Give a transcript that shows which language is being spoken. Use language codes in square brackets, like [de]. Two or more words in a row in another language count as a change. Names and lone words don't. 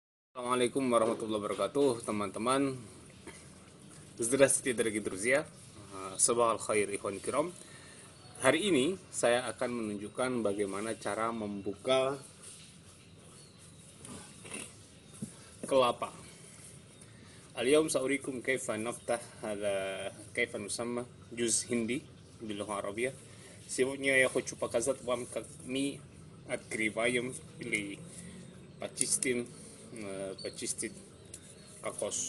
[ar] السلام عليكم ورحمة الله وبركاته, [id] teman-teman. [ru] Здравствуйте, дорогие друзья. [ar] صباح الخير، إخوان كرام. [id] Hari ini saya akan menunjukkan bagaimana cara membuka kelapa. [ar] اليوم سأريكم كيف نفتح هذا كيف نسمى جز هندي باللغة العربية. [ru] Сегодня я хочу показать вам, как мы открываем или почистить кокос.